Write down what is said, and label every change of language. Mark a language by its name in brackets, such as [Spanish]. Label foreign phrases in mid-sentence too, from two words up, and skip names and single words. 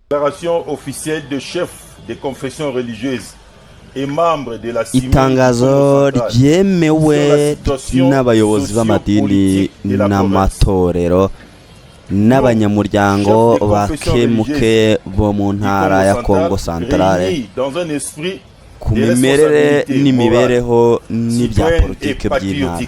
[French] Déclaration officielle de chef des confessions religieuses et membres de la CIMI [Kinyarwanda] itangazo ryemewe n'abayobozi b'amadini n'amatorero n'abanyamuryango ba kemuke bo mu ntara ya Kongo Centrale ku mimerere n'imibereho n'ibya politike by'intara.